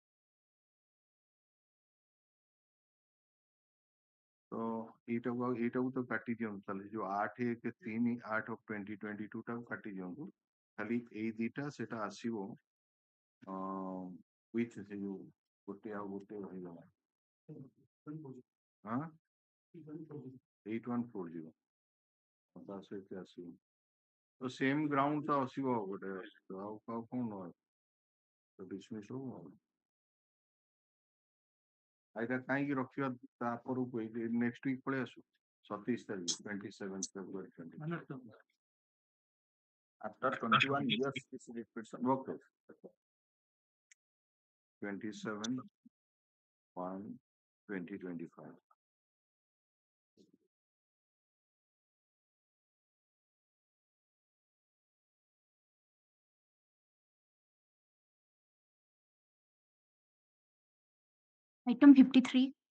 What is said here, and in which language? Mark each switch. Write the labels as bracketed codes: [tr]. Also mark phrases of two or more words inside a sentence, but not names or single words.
[or] So ଏଇଟାକୁ ତ କାଟି ଦିଅନ୍ତୁ ତାହେଲେ ଯୋଉ 8/1/3/8 of 2022 ଟାକୁ କାଟି ଦିଅନ୍ତୁ ଖାଲି ଏଇ ଦିଟା ସେଟା ଆସିବ with ସେ ଯୋଉ ଗୋଟେ ଆଉ ଗୋଟେ ରହିଗଲା ହଁ 8140 ତା ସହିତ ଆସିବ ତ [en] same ground [or] ତ ଆସିବ ଗୋଟେ ଆଉ କଣ dismiss ହବ ଏଇଟା କାହିଁକି ରଖିବା ତା ପରକୁ [en] next week [or] ପଳେଇ ଆସୁ 27 ତାରିଖ 27 February 2020 [en] after 21 years this petition okay 27/1/2025 Item 53.